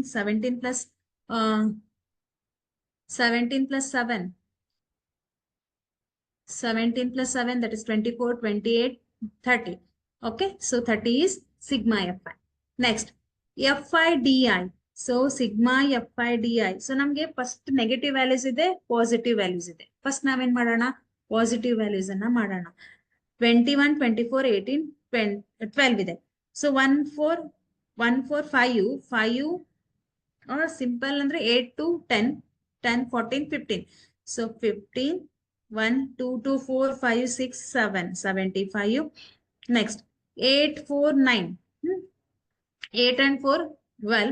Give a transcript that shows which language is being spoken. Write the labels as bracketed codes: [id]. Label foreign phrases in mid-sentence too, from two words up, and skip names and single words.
[en] 17 plus 17 plus 7, 17 plus 7, that is 24. 28 30. Okay, so 30 is sigma fi. Next, fi di. So sigma fi di. [kn] So ನಮಗೆ [en] first negative values [kn] ಇದೆ, [en] positive values [kn] ಇದೆ. ಫಸ್ಟ್ ನಾವೇನ್ ಮಾಡೋಣ, [en] positive values [kn] ಅನ್ನ ಮಾಡೋಣ. 21 24 18 12 ಇದೆ. ಸೊ 1 4 1 4 5 5 [en] or simple [kn] ಅಂದ್ರೆ 8 to 10 10 14 15. [en] So 15 1 2 2 4 5 6 7 75. Next, 8 4 9. 8 and 4 12.